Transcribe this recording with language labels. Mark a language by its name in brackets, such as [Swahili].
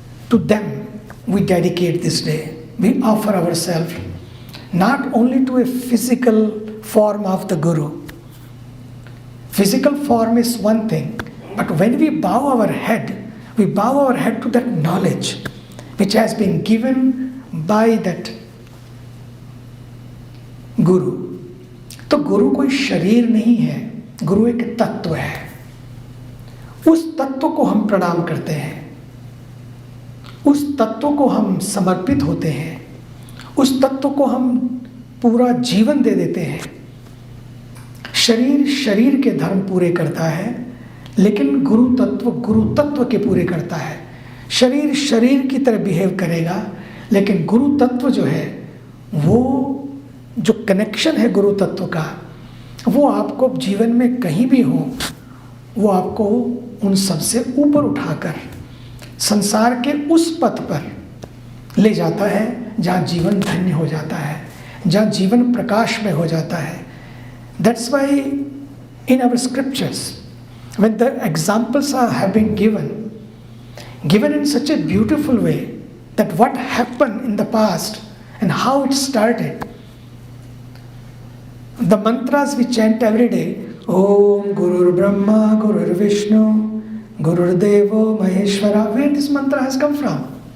[English] To them we dedicate this day. We offer ourselves not only to a physical form of the Guru. Physical form is one thing, but when we bow our head to that knowledge which has been given by that Guru. [Hindi] तो गुरु कोई शरीर नहीं है, गुरु एक तत्व है. उस तत्व को हम प्रणाम करते हैं, उस तत्व को हम समर्पित होते हैं, उस तत्व को हम पूरा जीवन दे देते हैं. शरीर शरीर के धर्म पूरे करता है, लेकिन गुरु तत्व के पूरे करता है. शरीर शरीर की तरह बिहेव करेगा, लेकिन गुरु तत्व जो है, वो जो कनेक्शन है गुरु तत्व का, वो आपको जीवन में कहीं भी हो, वो आपको उन सबसे ऊपर उठाकर संसार के उस पथ पर ले जाता है जहाँ जीवन धन्य हो जाता है, जहाँ जीवन प्रकाश में हो जाता है. [English] That's why in our scriptures, when the examples have been given in such a beautiful way, that what happened in the past and how it started. The mantras we chant every day, Om Guru Brahma, Guru Vishnu, Guru Devo Maheshwara, where this mantra has come from?